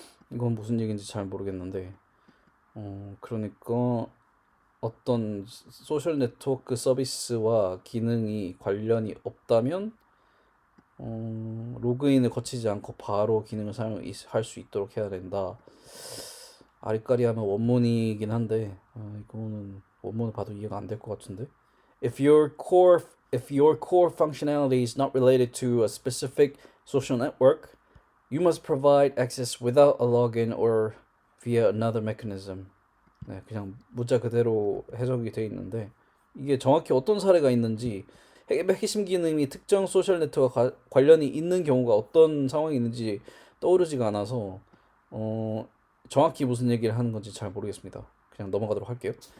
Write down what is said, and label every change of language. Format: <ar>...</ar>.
<ko>이건 무슨 얘기인지 잘 모르겠는데, 그러니까 어떤 소셜 네트워크 서비스와 기능이 관련이 없다면 로그인을 거치지 않고 바로 기능을 사용할 수 있도록 해야 된다. 아리까리하면 원문이긴 한데 이거는 원문을 봐도 이해가 안 될 것 같은데.</ko> <en>If your core functionality is not related to a specific social network, you must provide access without a login or via another mechanism.</en> <ko>네, 그냥 문자 그대로 해석이 돼 있는데 이게 정확히 어떤 사례가 있는지 핵심 기능이 특정 소셜 네트워크와 관련이 있는 경우가 어떤 상황이 있는지 떠오르지가 않아서 정확히 무슨 얘기를 하는 건지 잘 모르겠습니다. 그냥 넘어가도록 할게요.</ko>